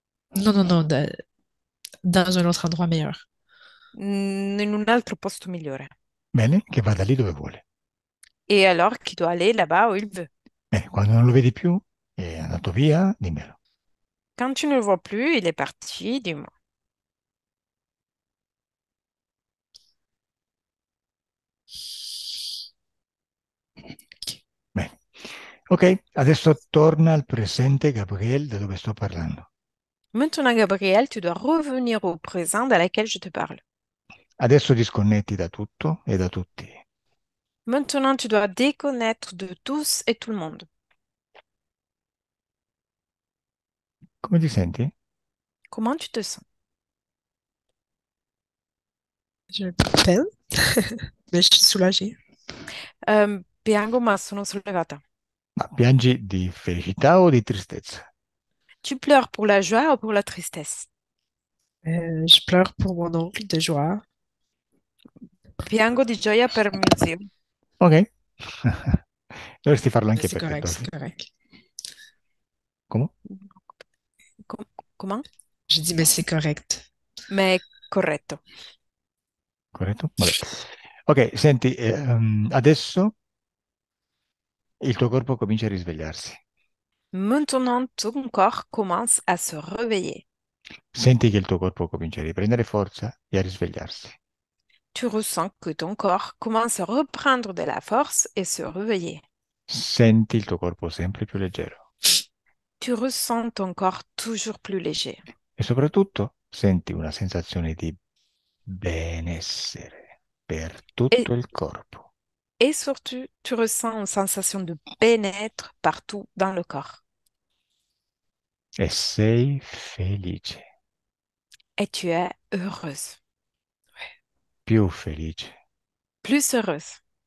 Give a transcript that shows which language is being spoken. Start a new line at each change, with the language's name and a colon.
French: Non, non, non, dans un autre endroit meilleur.
Italian: In un altro posto migliore. Bene, che vada lì dove vuole.
French: Et alors qu'il doit aller là-bas où il veut.
Italian: Bene, quando non lo vedi più, è andato via, dimmelo.
French: Quand tu ne le vois plus, il est parti, dis-moi.
Italian: Bene. Ok, adesso torna al presente, Gabriel, da dove sto parlando.
French: Maintenant, Gabriel, tu dois revenir au présent dans lequel je te parle.
Italian: Adesso disconnetti da tutto e da tutti.
French: Maintenant, tu dois déconnecter de tous et tout le monde.
Italian: Come ti senti?
French: Comment tu te sens? J'ai un peu de peine, mais je suis soulagée.
Italian: Piango, ma sono sollevata. Ma piangi di felicità o di tristezza?
French: Tu pleures pour la joie ou pour la tristesse? Je pleure pour mon oncle de joie.
Italian: Piango di gioia per mio zio. Ok. Dovresti farlo
French: Mais
Italian: anche
French: c'est
Italian: per te,
French: correct, Tosi. c'est correct.
Italian: Come?
French: Com- comment? Je dis, mais c'est correct. Mais
Italian: corretto. Corretto? Vabbè. Ok, senti, adesso il tuo corpo comincia a risvegliarsi.
French: Maintenant, ton corps commence à se réveiller.
Italian: Senti che il tuo corpo comincia a riprendere forza e a risvegliarsi.
French: Tu ressens que ton corps commence à reprendre de la force et se réveiller.
Italian: Senti il tuo corpo sempre più leggero.
French: Tu ressens ton corps toujours plus léger.
Italian: E soprattutto senti una sensazione di benessere per
French: Et,
Italian: tutto il corpo.
French: et surtout, tu ressens une sensation de bien-être partout dans le corps.
Italian: E sei felice,
French: Et tu es heureuse.
Italian: più felice
French: Plus heureuse.